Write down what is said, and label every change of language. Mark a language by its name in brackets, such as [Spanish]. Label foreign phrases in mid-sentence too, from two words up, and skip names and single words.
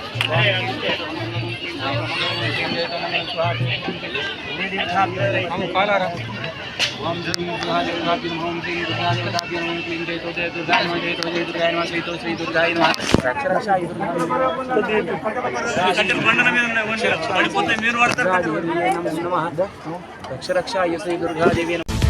[Sanskrit] हम काला ओम श्री दुर्गा देवताभ्यो ओम श्री दुर्गा देवताभ्यो ओम क्लीं जय तो जय दुर्गा नमः जय तो जय दुर्गा नमः श्री तो श्री दुर्गा नमः रक्ष रक्षा [Telugu] పడిపోతే మీరు వాడతారు [Sanskrit] नमः रक्ष रक्षा श्री दुर्गा देवी